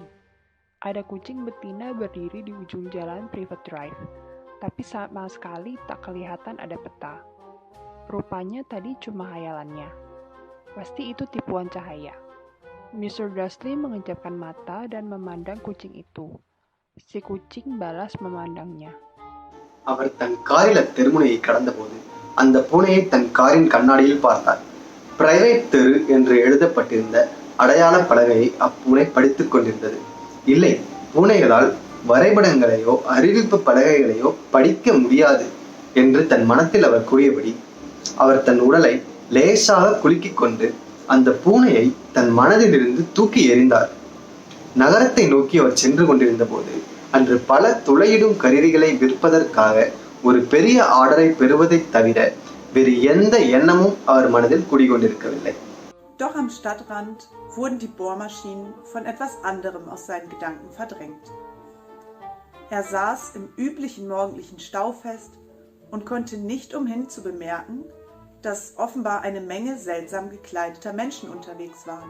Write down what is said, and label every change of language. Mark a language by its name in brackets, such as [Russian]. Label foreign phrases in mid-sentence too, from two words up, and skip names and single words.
[Indonesian] Ada kucing betina berdiri di ujung jalan Privet Drive. Tapi sama sekali tak kelihatan ada peta. Rupanya tadi cuma hayalannya. Pasti itu tipuan cahaya. Mr. Dursley mengejapkan mata dan memandang kucing itu. Si kucing balas memandangnya. [Tamil] அவர் தன் காரில் தெருமுனையை கடந்தபோது அந்த பூனையை தன் காரின் கண்ணாடியில் பார்த்தார். பிரைவேட் தெரு என்று எழுதப்பட்டிருந்த அடையாள பலகையை அப்பூனை படித்துக் கொண்டிருந்தது. இல்லை, பூனைகளால் வரைபடங்களையோ அறிவிப்பு பலகைகளையோ படிக்க முடியாது என்று தன் மனத்தில் அவர் கூறியபடி அவர் தன் உடலை லேசாக குலுக்கிக் கொண்டு அந்த பூனையை தன் மனதிலிருந்து தூக்கி எறிந்தார். நகரத்தை நோக்கி அவர் சென்று கொண்டிருந்த போது அன்று பல துளையிடும் கருவிகளை விற்பதற்காக ஒரு பெரிய ஆர்டரை பெறுவதை தவிர வேறு எந்த எண்ணமும் அவர் மனதில் குடிகொண்டிருக்கவில்லை. [German] Doch am Stadtrand wurden die Bohrmaschinen von etwas anderem aus seinen Gedanken verdrängt. Er saß im üblichen morgendlichen Stau fest und konnte nicht umhin zu bemerken, dass offenbar eine Menge seltsam gekleideter Menschen unterwegs waren.